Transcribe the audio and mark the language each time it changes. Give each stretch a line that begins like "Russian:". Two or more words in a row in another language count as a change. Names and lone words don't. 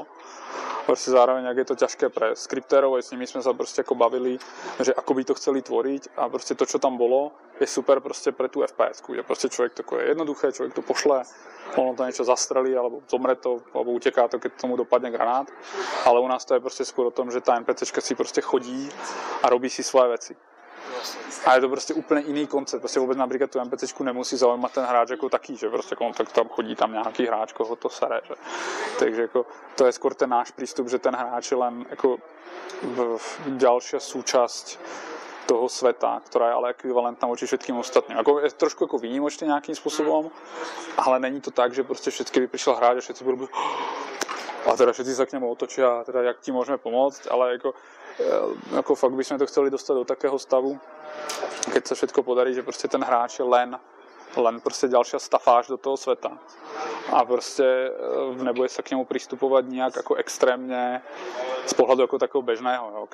Slovak: Prostě zároveň, jak je to ťažké pre skriptérov, s nimi sme sa prostě jako bavili, že ako by to chceli tvoriť a prostě to, čo tam bolo, je super prostě pre tú FPS-ku, že prostě človek to je jednoduché, človek to pošle, ono to niečo zastrelí, alebo zomre to, alebo uteká to, keď tomu dopadne granát, ale u nás to je prostě skôr o tom, že tá NPCčka si prostě chodí a robí si svoje veci.
Czech: A je to prostě úplně jiný koncept. Prostě vůbec například tu NPCčku nemusí zaujímat ten hráč jako taký, že prostě tak tam chodí tam nějaký hráč, koho to sere, že.
Slovak: Takže jako to je skôr ten náš prístup, že ten hráč je len jako ďalšia súčasť toho sveta, ktorá je ale ekvivalentná voči všetkým ostatním. Jako je trošku jako výnimočný nějakým způsobem, ale není to tak, že prostě všetky by prišiel hráč a všetci budú a teda všetci sa k nemu otočia, teda jak ti môžeme pomôcť, ale jako fakt by sme to chceli dostať do takého stavu, keď sa všetko podarí, že prostě ten hráč je len prostě ďalšia stafáž do toho sveta a prostě nebude sa k němu pristupovať nejak jako extrémně z pohľadu jako takého bežného, jo.